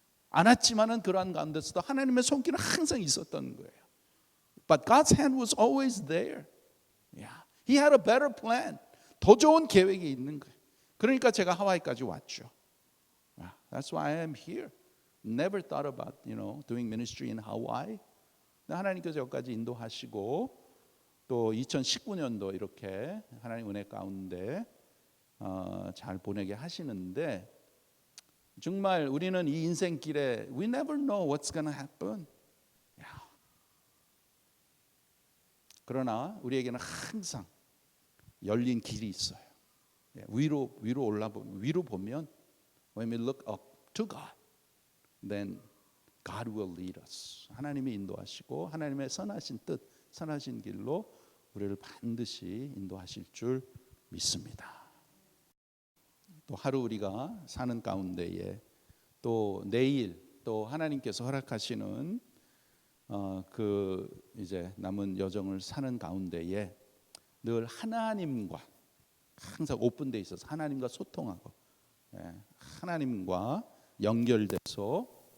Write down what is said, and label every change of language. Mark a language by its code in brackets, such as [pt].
[ko] 않았지만은 그러한 가운데서도 하나님의 손길은 항상 있었던 거예요. [en] But God's hand was always there. Yeah. He had a better plan. [ko] 더 좋은 계획이 있는 거예요. 그러니까 제가 하와이까지 왔죠. [en] That's why I am here. Never thought about, doing ministry in Hawaii. [ko] 하나님께서 여기까지 인도하시고 또 2019년도 이렇게 하나님 은혜 가운데 잘 보내게 하시는데 정말 우리는 이 인생길에 [en] we never know what's going to happen. [ko] 그러나 우리에게는 항상 열린 길이 있어요. 위로 보면 [en] when we look up to God, then God will lead us. [ko] 하나님이 인도하시고 하나님의 선하신 뜻, 선하신 길로 우리를 반드시 인도하실 줄 믿습니다. 또 하루 우리가 사는 가운데에 또 내일 또 하나님께서 허락하시는 그 이제 남은 여정을 사는 가운데에 늘 하나님과 항상 오픈돼 있어서 하나님과 소통하고 하나님과 연결돼서